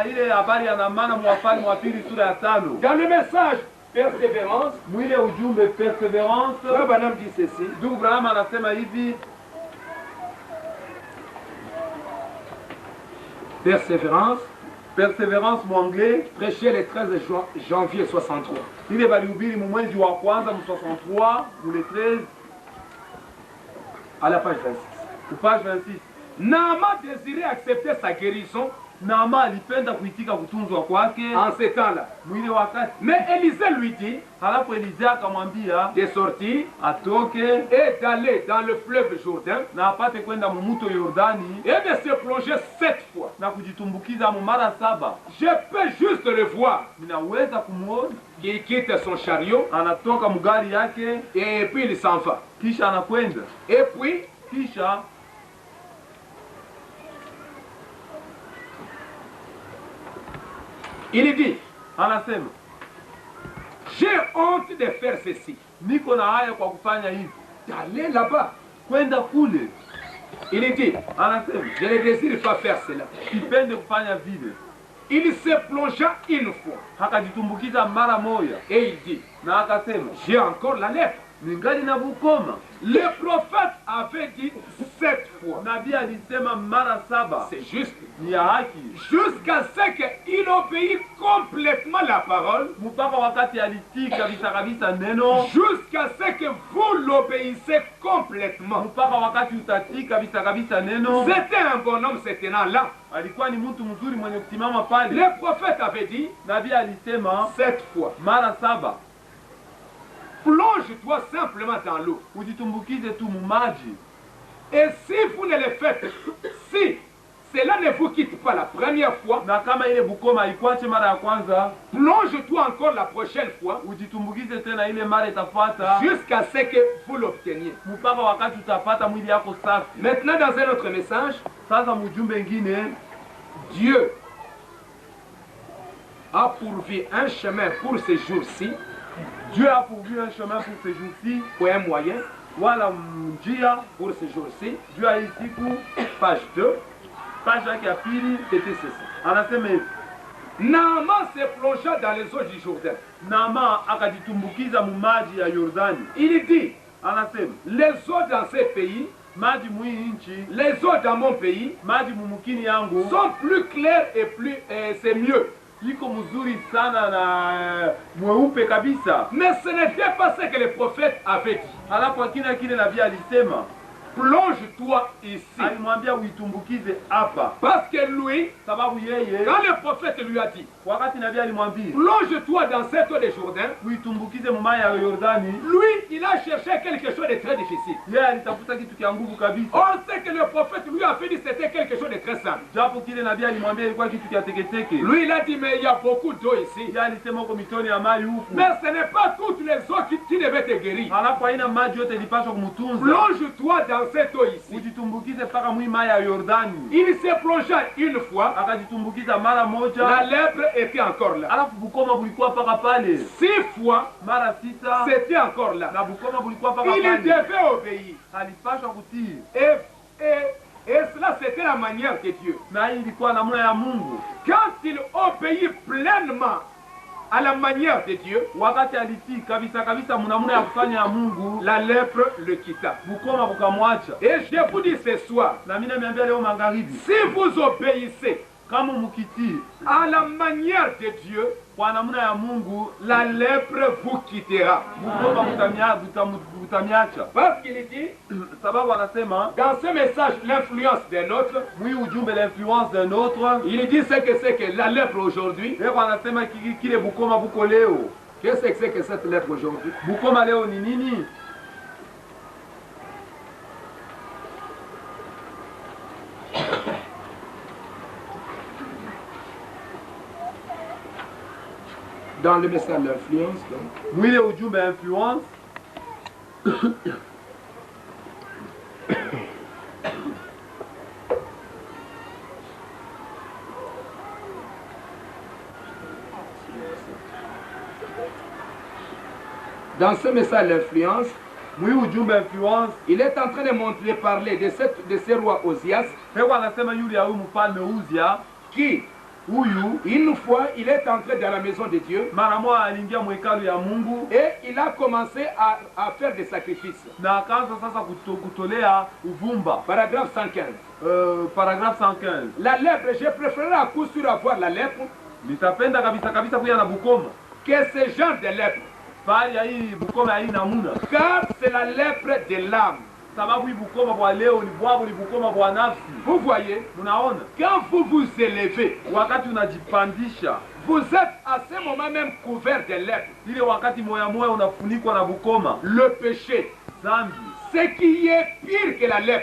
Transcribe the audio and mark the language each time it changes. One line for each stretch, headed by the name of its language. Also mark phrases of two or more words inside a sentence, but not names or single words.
French: Dans le message persévérance, Frère Branham dit ceci. Persévérance, mon anglais, prêché le 13 janvier 63. Il est
Swahili: valubiri mwezi wa kwanza 63 le 13
French: à la page 26. Ou page 26. Naaman désirait accepter sa guérison.
Swahili: Naaman alipenda kuitika kutunzwa kwake
French: en ce temps-là.
Swahili: Mwile wakati.
French: Mais Élisée lui dit,
Swahili: halafu Élisée akamwambia
French: de sortir
Swahili: atoke
French: et d'aller dans le fleuve Jourdain
Swahili: na apate kwenda mumuto Yordani
French: et de se plonger 7 fois.
Swahili: Na kujitumbukiza mu mara 7.
French: Je peux juste le voir.
Swahili: Ninaweza kumuona
French: il quitte son chariot,
Swahili: anatoka mugari yake
French: et puis il s'en va.
Swahili: Kisha anakwenda.
French: Et puis
Swahili: kisha
French: il dit,
Swahili: anasema,
French: j'ai honte de faire ceci.
Swahili: Niko na haya kwa kufanya hivi.
French: D'aller là-bas.
Swahili: Kwenda kule.
French: Il dit,
Swahili: anasema,
French: je ne désire pas faire cela.
Swahili: Sipende kufanya vile.
French: Il se plongea une fois.
Swahili: Akajitumbukiza mara moja.
French: Et il dit,
Swahili: na akasema,
French: j'ai encore la lèpre.
Swahili: Ningali na bukoma.
French: Le prophète avait dit 7 fois.
Swahili: Nabii alisema mara 7.
French: C'est juste.
Swahili: Ni ya haki.
French: Jusqu'à ce qu'il obéit complètement la parole.
Swahili: Mpaka wakati alitii kabisa kabisa neno.
French: Jusqu'à ce que vous l'obéissez complètement.
Swahili: Mpaka wakati utatii kabisa kabisa neno.
French: C'était un bon homme ce tenant-là.
Swahili: Alikuwa ni mtu mzuri mwenye kusimama pale.
French: Le prophète avait dit,
Swahili: nabii alisema
French: 7 fois.
Swahili: Mara 7.
French: Plonge-toi simplement dans l'eau.
Swahili: Ujitumbukize tu mumaji.
French: Et si vous ne le faites, si cela ne vous quitte pas la première fois,
Swahili: na kama ile bukoma ikwache mara ya kwanza,
French: plonge-toi encore la prochaine fois,
Swahili: ujitumbukize tena ile mara itafuata,
French: jusqu'à ce que vous l'obteniez.
Swahili: Mpaka wakati utapata mwili yako safi.
French: Maintenant dans un autre message,
Swahili: sasa mjumbe ngine,
French: Dieu a pourvu un chemin pour ces jours-ci. Dieu a pourvu un chemin pour ces jours-ci. Pour un moyen.
Swahili: Wala njia
French: pour ces jours-ci. Dieu a ici pour page 2. Page
Swahili: yake ya pili
French: C'était ceci.
Swahili: anasema hivi.
French: Naaman se plongea dans les eaux du Jourdain.
Swahili: Naaman akajitumbukiza mu maji ya Yordani.
French: Il dit,
Swahili: Anasema
French: les eaux dans ces pays,
Swahili: maji mu nchi,
French: les eaux dans mon pays,
Swahili: maji mumukini yangu
French: sont plus claires et plus c'est mieux.
Swahili: iko mzuri sana na mweupe kabisa.
French: Mais ce n'était pas ce que le prophète avait dit.
Swahili: Alafu akina kile nabii alisema,
French: plonge-toi ici.
Swahili: Alimwambia uitumbukize hapa.
French: Parce que lui,
Swahili: Sababu yeye,
French: quand le prophète lui a dit,
Swahili: wakati nabii alimwambia,
French: plonge-toi dans cette eau de Jourdain,
Swahili: uitumbukize mu maji ya Yordani,
French: lui, il a cherché quelque chose de très difficile.
Swahili: Yeye alitafuta kitu kia nguvu kabisa.
French: On sait que le prophète lui a fait dit c'était quelque chose de très simple.
Swahili: Japo kile nabii alimwambia ilikuwa kitu kia teketeke.
French: Lui, il a dit mais il y a beaucoup d'eau ici.
Swahili: Yeye alisema huko mitoni ya maji huku.
French: Mais ce n'est pas toutes les eaux qui devaient te guérir.
Swahili: Alafu haina maji yote ilipaswa kumtunza.
French: Plonge-toi dans cette eau ici.
Swahili: Ujitumbukize paka mwi maji ya Yordani.
French: Il s'est plongé une fois.
Swahili: Akajitumbukiza mara moja.
French: La lèpre était encore là.
Swahili: Alafu bukoma bulikuwa paka pale.
French: 6 fois.
Swahili: Mara 6
French: c'était encore là.
Swahili: Na bukoma bulikuwa paka pale.
French: Il devait obéir.
Swahili: Alipaswa kutii.
French: Et cela c'était la manière de Dieu.
Swahili: Na hii ilikuwa namna ya Mungu.
French: Quand il obéit pleinement à la manière de Dieu,
Swahili: wakati alitii kabisa kabisa mnamuna ya kufanya ya Mungu,
French: la lèpre le quitta.
Swahili: Bukoma bukamwacha.
French: Et je vous dis ce soir,
Swahili: na mimi niambia leo magharibi,
French: si vous obéissez
Swahili: kama mkitii
French: à la manière de Dieu,
Swahili: kwa namna ya Mungu,
French: la lèpre vous quittera.
Swahili: Bukoma butamiacha.
French: Parce qu'il dit,
Swahili: sababu anasema
French: dans ce message l'influence d'un autre,
Swahili: mwi ujumbe
French: l'influence d'un autre, il dit c'est que la lèpre aujourd'hui.
Swahili: Yeye anasema kile bukoma buko leo.
French: Qu'est-ce que c'est que cette lèpre aujourd'hui?
Swahili: Bukoma leo ni nini?
French: Dans le message l'influence,
Swahili: mwile ujumbe influence
French: dans ce message l'influence,
Swahili: mwi ujumbe influence,
French: il est en train de parler de ce roi Ozias,
Swahili: Yeye anasema yule ya huyu mfalme Uzia,
French: qui
Swahili: huyu
French: une fois il est entré dans la maison de Dieu,
Swahili: mara moja aliingia mwekalu ya Mungu,
French: et il a commencé à faire des sacrifices.
Swahili: Na akaanza sasa kutolea uvumba.
French: Paragraphe 115. Paragraphe 115. La lèpre, je préférerais à coup sûr avoir la lèpre,
Swahili: nitapenda kabisa kabisa kuya na bukoma
French: que ce genre de lèpre.
Swahili: Bali ya hii bukoma ya hii namuna.
French: Car c'est la lèpre de l'âme.
Swahili: Sababu hii bukoma bwa leo ni bwabu, ni bukoma bwa nafsi.
French: Vous voyez,
Swahili: munaona,
French: quand vous vous élevez,
Swahili: wakati unajipandisha,
French: vous êtes à ce moment même couvert de lèpre.
Swahili: Ile wakati moya moya unafunikwa na bukoma.
French: Le péché,
Swahili: zambi,
French: ce qui est pire que la lèpre,